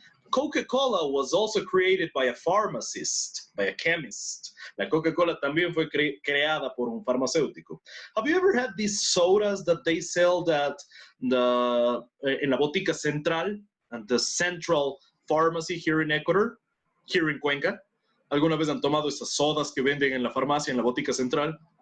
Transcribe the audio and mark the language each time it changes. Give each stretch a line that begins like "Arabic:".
English: Coca-Cola was also created by a pharmacist, by a chemist.
Spanish: La Coca-Cola también fue creada por un farmacéutico.
English: Have you ever had these sodas that they sell en la Botica Central, and the Central Pharmacy here in Ecuador, here in Cuenca?
Spanish: ¿Alguna vez han tomado esas sodas que venden en la farmacia, en la Botica Central?